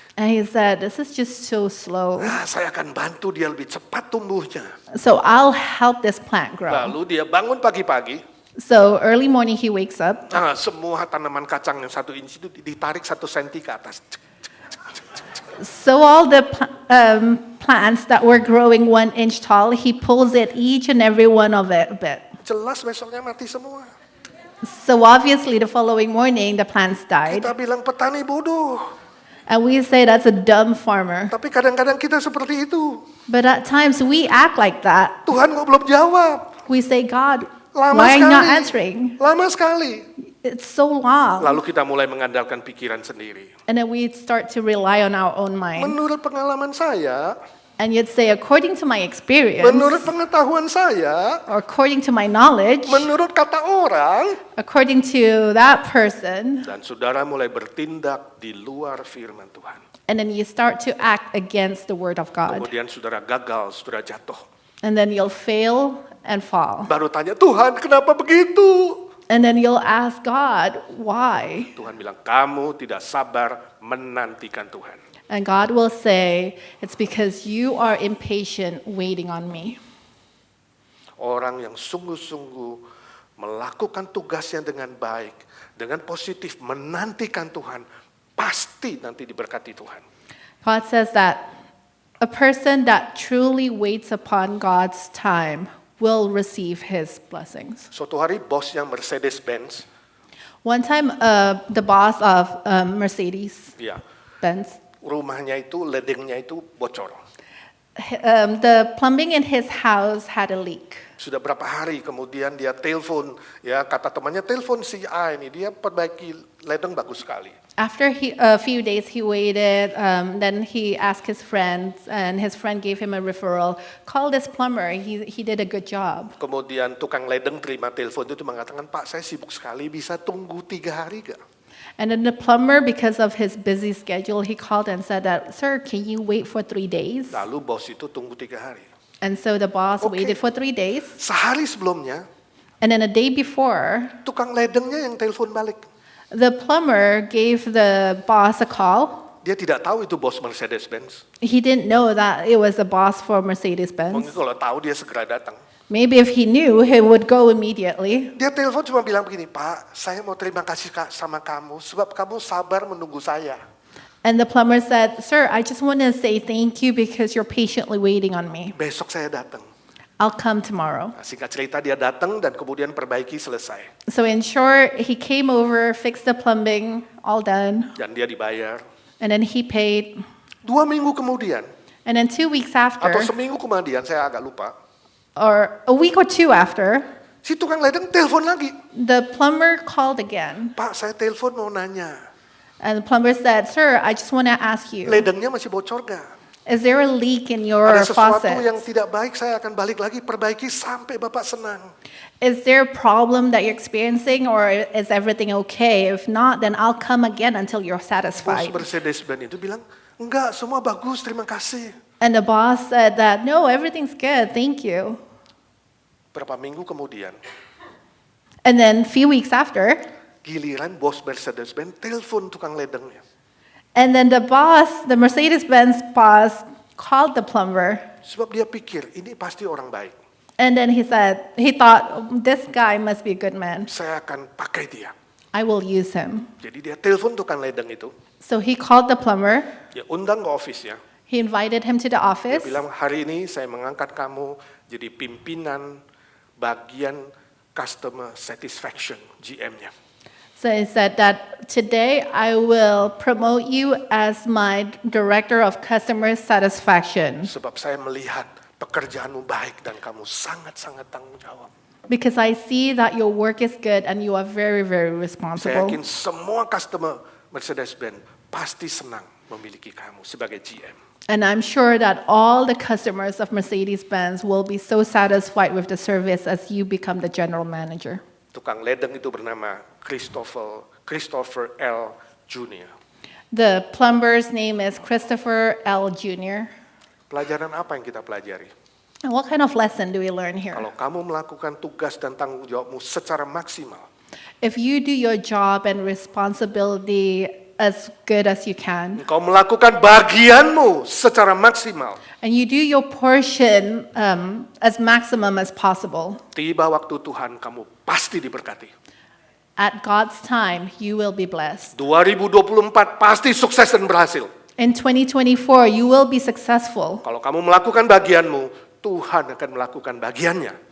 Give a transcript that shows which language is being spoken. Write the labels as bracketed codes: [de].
[en] And he said, this is just so slow. [id] Saya akan bantu dia lebih cepat tumbuhnya. [en] So I'll help this plant grow. [id] Lalu dia bangun pagi-pagi. [en] So early morning he wakes up. [id] Semua tanaman kacang yang 1 inci itu ditarik 1 senti ke atas. [en] So all the plants that were growing 1 inch tall, he pulls it each and every one of it a bit. [id] Jelas besoknya mati semua. [en] So obviously the following morning the plants died. [id] Kita bilang petani bodoh. [en] And we say that's a dumb farmer. [id] Tapi kadang-kadang kita seperti itu. [en] But at times we act like that. [id] Tuhan kok belum jawab? [en] We say, God, [id] Lama [en] why are you not [id] sekali. [en] answering? [id] Lama sekali. [en] It's so long. [id] Lalu kita mulai mengandalkan pikiran sendiri. [en] And then we start to rely on our own mind. [id] Menurut pengalaman saya, [en] And you'd say, according to my experience, [id] menurut pengetahuan saya, [en] or according to my knowledge, [id] menurut kata orang, [en] according to that person, [id] dan saudara mulai bertindak di luar firman Tuhan. [en] and then you start to act against the word of God. [id] Kemudian saudara gagal, saudara jatuh. [en] And then you'll fail and fall. [id] Baru tanya, Tuhan kenapa begitu? [en] And then you'll ask God, why? [id] Tuhan bilang, kamu tidak sabar menantikan Tuhan. [en] And God will say, it's because you are impatient waiting on me. [id] Orang yang sungguh-sungguh melakukan tugasnya dengan baik, dengan positif, menantikan Tuhan, pasti nanti diberkati Tuhan. [en] God says that a person that truly waits upon God's time will receive His blessings. [id] Suatu hari bosnya Mercedes-Benz, [en] One time, the boss of Mercedes-Benz, [id] rumahnya itu, ledengnya itu bocor. [en] the plumbing in his house had a leak. [id] Sudah berapa hari kemudian dia telepon, ya kata temannya, telepon si A ini, dia perbaiki ledeng bagus sekali. [en] After a few days he waited, then he asked his friends, and his friend gave him a referral. Call this plumber, he did a good job. [id] Kemudian tukang ledeng terima telepon itu mengatakan, Pak saya sibuk sekali, bisa tunggu 3 hari gak? [en] And then the plumber, because of his busy schedule, he called and said that, sir, can you wait for 3 days? [id] Lalu bos itu tunggu 3 hari. [en] And so the boss Okay. waited for 3 days. [id] Sehari sebelumnya, [en] And then a day before, [id] tukang ledengnya yang telepon balik. [en] the plumber gave the boss a call. [id] Dia tidak tahu itu bos Mercedes-Benz. [en] He didn't know that it was the boss for [id] Mungkin [en] Mercedes-Benz. [id] kalau tahu dia segera datang. [en] Maybe if he knew, he would go immediately. [id] Dia telepon cuma bilang begini, Pak, saya mau terima kasih sama kamu sebab kamu sabar menunggu saya. [en] And the plumber said, sir, I just want to say thank you because you're patiently waiting on me. [id] Besok saya datang. [en] I'll come tomorrow. [id] Nah, singkat cerita dia datang dan kemudian perbaiki selesai. [en] So in short, he came over, fixed the plumbing, all done. [id] Dan dia dibayar. [en] And then he paid. [id] 2 minggu kemudian, [en] And then 2 weeks after, [id] atau seminggu kemudian, saya agak lupa. [en] or a week or two after, [id] Si tukang ledeng telepon lagi. [en] the plumber called again. [id] Pak, saya telepon mau nanya. [en] And the plumber said, sir, I just want to ask you, [id] Ledengnya masih bocor gak? [en] is there a leak in your [id] Ada sesuatu yang [en] faucet? [id] tidak baik, saya akan balik lagi perbaiki sampai Bapak senang. [en] Is there a problem that you're experiencing or is everything okay? If not, then I'll come again until you're [id] Bos [en] satisfied. [id] Mercedes-Benz itu bilang, enggak, semua bagus, terima kasih. [en] And the boss said that, no, everything's good, thank you. [id] Berapa minggu kemudian, [en] And then a few weeks after, [id] giliran bos Mercedes-Benz telepon tukang ledengnya. [en] and then the Mercedes-Benz boss called the plumber. [id] Sebab dia pikir, ini pasti orang baik. [en] And then he thought, this guy must be a good man. [id] Saya akan pakai dia. [en] I will use him. [id] Jadi dia telepon tukang ledeng itu. [en] So he called the plumber. [id] Dia undang ke office-nya. [en] He invited him to the [id] Dia [en] office. [id] bilang, hari ini saya mengangkat kamu jadi pimpinan bagian customer satisfaction, GM-nya. [en] So he said that today I will promote you as my director of customer satisfaction. [id] Sebab saya melihat pekerjaanmu baik dan kamu sangat-sangat tanggung jawab. [en] because I see that your work is good and you are very, very [id] Saya [en] responsible. [id] yakin semua customer Mercedes-Benz pasti senang memiliki kamu sebagai GM. [en] And I'm sure that all the customers of Mercedes-Benz will be so satisfied with the service as you become the general manager. [id] Tukang ledeng itu bernama Christopher L. Jr. [en] The plumber's name is Christopher L. Jr. [id] Pelajaran apa yang kita pelajari? [en] And what kind of lesson do we learn here? [id] Kalau kamu melakukan tugas dan tanggung jawabmu secara maksimal, [en] If you do your job and responsibility as good as you can, [id] engkau melakukan bagianmu secara maksimal, [en] and you do your portion as maximum as possible, [id] tiba waktu Tuhan kamu pasti diberkati. [en] at God's time, you will be blessed. [id] 2024 pasti sukses dan berhasil. [en] In 2024, you will be successful. [id] Kalau kamu melakukan bagianmu, Tuhan akan melakukan bagiannya.